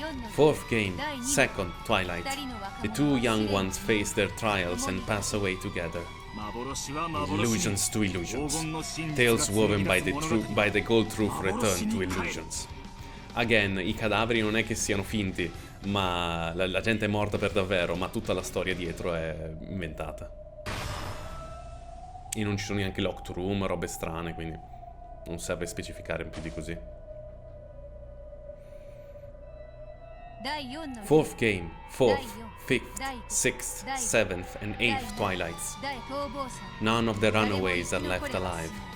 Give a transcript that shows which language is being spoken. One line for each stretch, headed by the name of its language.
English: Fourth game, second, Twilight. The two young ones face their trials and pass away together. Illusions to illusions. Tales woven by the cold truth return to illusions.
Italian: Again, i cadaveri non è che siano finti, ma la gente è morta per davvero, ma tutta la storia dietro è inventata. E non ci sono neanche locked room, robe strane, quindi non serve specificare più di così.
English: Fourth game, fourth, fifth, sixth, seventh and eighth Twilights. None of the runaways are left alive.